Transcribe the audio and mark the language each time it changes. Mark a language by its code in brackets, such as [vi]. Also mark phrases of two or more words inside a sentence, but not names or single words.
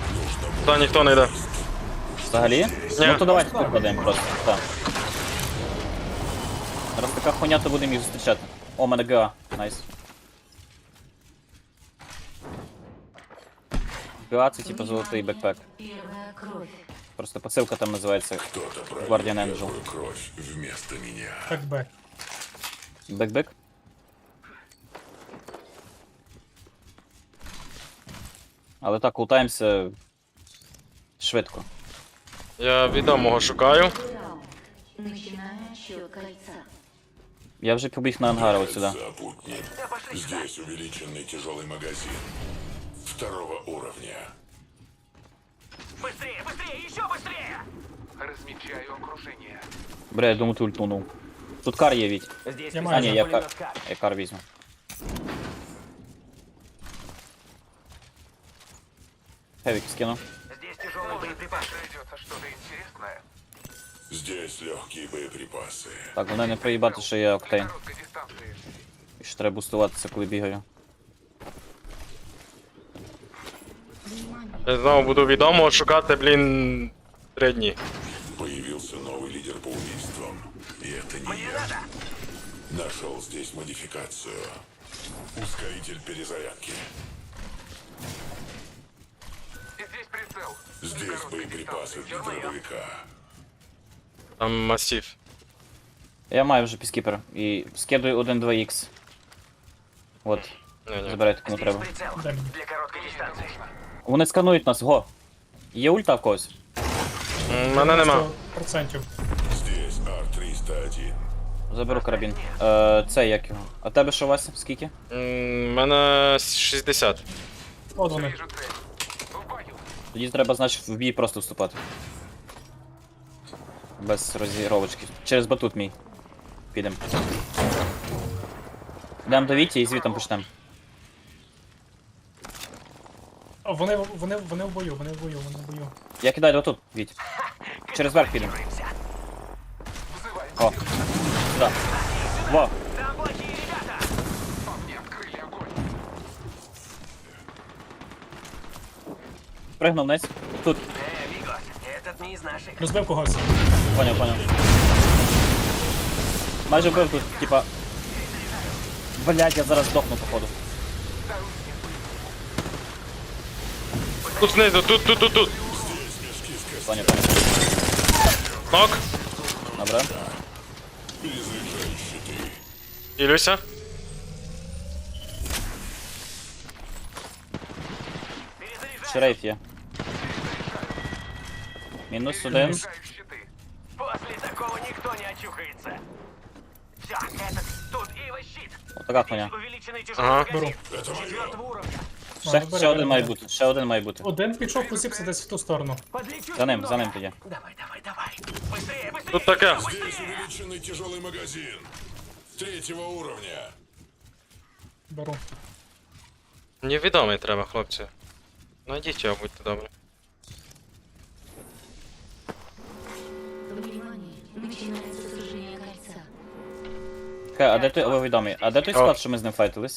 [uk] Туди ніхто не йде. Взагалі? Ну то давайте тут падаємо просто. Так. Раз така хуйня, то будемо їх зустрічати. О, мене ГА. Найс. ГА це типу золотий бекпек. [ru] Первая кровь. [uk] Просто посилка там називається Guardian Angel. Так бек. Бек-бек? Але так, лутаємося швидко. Я відомого шукаю. [ru] Начиная отсчет кольца. [uk] Я вже побіг на ангар от сюди. [ru] Здесь увеличенный тяжелый магазин. Второго уровня. Быстрее, быстрее, еще быстрее! Размечаю окружение. [uk] Бля, я думаю, ти ультнув. Тут кар є, Віть. [ru] Здесь [uk] Я А, маю ні, за я кар візьму. Хевік скину. [ru] Здесь тяжелый боеприпас. Найдется что-то интересное. Здесь легкие боеприпасы. [uk] Так, головне не проїбати, що є октейн. [ru] Короткой дистанции. [uk] І що треба бустуватися, коли бігаю. Я знову буду відомого шукати, блін, 3 дні. [ru] Появился новый лидер по убийствам. И это не я. Нашел здесь модификацию. Ускоритель перезарядки. И здесь прицел. Здесь боеприпасы для дробовика. [uk] Там масів. Я маю вже піскіпер. І скидую 1-2х. От. Ні-ні. Забирайте, кому треба. [ru] Прицел [uk] Дай мені. [ru] для короткой дистанции. [uk] Вони сканують нас, го. Є ульта в когось? Мене нема. 100%. [ru] Здесь Ар-301. [uk] Заберу карабін. Це як його. А тебе що, Вася? Скільки? Мене 60. От вони. [ru] Вижу цель. В бою. [uk] Тоді треба, значить, в бій просто вступати. Без розігровочки. Через батут мій. Підем. Йдемо до Віті і звітом почнемо. О, вони в бою, вони в бою. Я кидаю отут, Віть. Через верх підемо. О. Сюди. Во. [ru] Там плохие ребята! По мне открыли огонь. [uk] Пригнув вниз. Тут. [ru] Мигос, этот не из наших. [uk] Розбив когось. Поняв. Майже вбив тут, типа. Блять, я зараз здохну, походу. Тут знизу, тут. Поняв. Нок. Добре. Ілюся. Шерейф є. Мінус 1. [ru] После такого никто не очухается. Все, этот тут Ива щит. [uk] Отака хуйня. [ru] Увеличенный тяжелый [uk] Ага. [ru] магазин. Беру. 4-го уровня. [uk] Ще один має бути, ще один має бути. Один пішов, посіпся десь в ту сторону. [ru] Подлечу [uk] За ним [ru] немного. [uk] тоді. Давай. [ru] Быстрее, быстрее. [uk] Тут таке. [ru] Здесь увеличенный тяжелый магазин. 3-го уровня. Беру. [uk] Мені відомий треба, хлопці. Найдіть його, будьте добрі. [ru] Внимание, начинается сужение кольца. [uk] А де той, ви відомий, а де той склад, що ми з ним файтились?